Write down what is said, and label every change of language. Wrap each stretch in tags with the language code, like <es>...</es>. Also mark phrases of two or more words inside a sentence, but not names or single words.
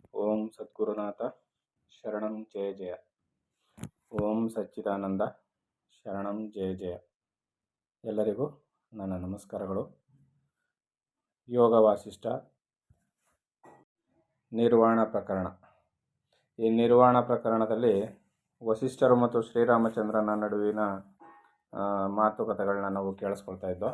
<sa>ಓಂ ಸದ್ಗುರುನಾಥ ಶರಣಂ ಜಯ ಜಯ. ಓಂ ಸಚ್ಚಿದಾನಂದ ಶರಣಂ ಜಯ ಜಯ.</sa> <kn>ಎಲ್ಲರಿಗೂ ನನ್ನ ನಮಸ್ಕಾರಗಳು. ಯೋಗ ವಾಸಿಷ್ಠ ನಿರ್ವಾಣ ಪ್ರಕರಣ. ಈ ನಿರ್ವಾಣ ಪ್ರಕರಣದಲ್ಲಿ ವಸಿಷ್ಠರು ಮತ್ತು ಶ್ರೀರಾಮಚಂದ್ರನ ನಡುವಿನ ಮಾತುಕತೆಗಳನ್ನ ನಾವು ಕೇಳಿಸ್ಕೊಳ್ತಾ ಇದ್ದೋ.</kn>